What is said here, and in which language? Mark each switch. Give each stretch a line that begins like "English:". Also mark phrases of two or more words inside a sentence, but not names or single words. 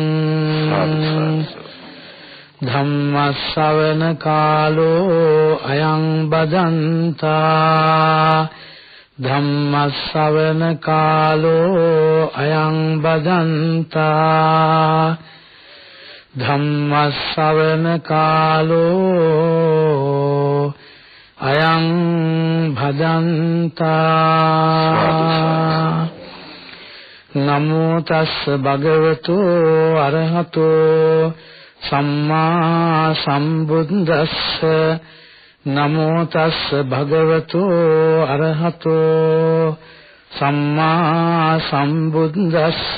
Pali: ධම්ම ශ්‍රවණ කාලෝ අයං බදන්තා. ධම්ම ශ්‍රවණ කාලෝ අයං බදන්තා. ධම්ම ශ්‍රවණ කාලෝ අයං භදන්තා. නමෝ තස්ස භගවතු අරහතෝ සම්මා සම්බුද්දස්ස. නමෝ තස්ස භගවතු අරහතෝ සම්මා සම්බුද්දස්ස.